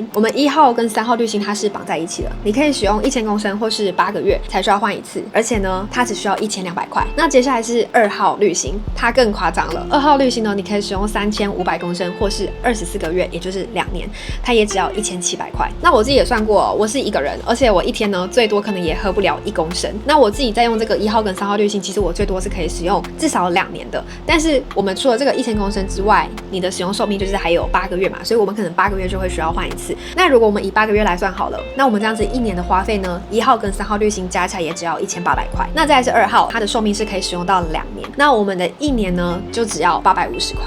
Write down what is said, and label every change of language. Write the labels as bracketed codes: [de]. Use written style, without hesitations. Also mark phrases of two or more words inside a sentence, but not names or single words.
[zh] 我們1號跟3號濾芯它是綁在一起的，你可以使用1000公升或是8個月才需要換一次，而且呢它只需要1200塊。那接下來是2號濾芯，它更誇張了。2號濾芯呢，你可以使用3500公升或是24個月，也就是2年，它也只要1700塊。那我自己也算過，我是一個人，而且我一天呢最多可能也喝不了1公升。那我自己在用这個1 號跟3號濾芯，其實我最多是可以使用至少2年的。但是我們除了這個1000公升之外，你的使用壽命就是還有8個月嘛，所以我們可能8個月就會需要換一次。那如果我們以8個月來算好了，那我們這樣子1年的花費呢，1號跟3號濾芯加起來也只要1800塊。那再來是2號，它的壽命是可以使用到2年，那我們的1年呢就只要850塊。